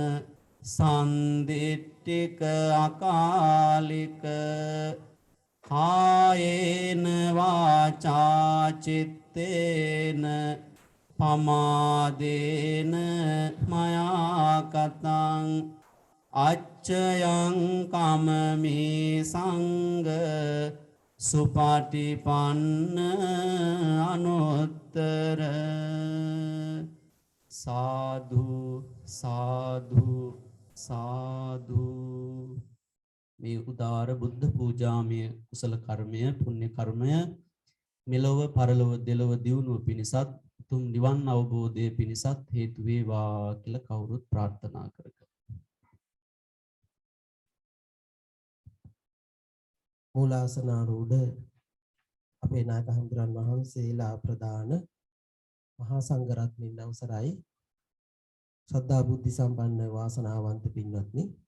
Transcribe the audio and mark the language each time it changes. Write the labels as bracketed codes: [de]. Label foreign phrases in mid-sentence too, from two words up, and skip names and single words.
[pi] sandittika akalika kayena vaca cittena pamadena maya katang acchayang kamami sangha supatipanna anuttara sadhu sadhu sadhu [si] මේ උදාර බුද්ධ පූජාමය කුසල කර්මය පුණ්‍ය කර්මය මෙලොව පරලොව දෙලොව දියුණුව පිණිසත් උතුම් නිවන් අවබෝධය පිණිසත් හේතු වේවා කියලා කවුරුත් ප්‍රාර්ථනා කරගමු. මූලාසනාරූඪ අපේ නායක හඳුරන් වහන්සේලා ප්‍රදාන මහා සංඝරත්නයන් අවසරයි ශ්‍රද්ධා බුද්ධ සම්පන්න වාසනාවන්ත පින්වත්නි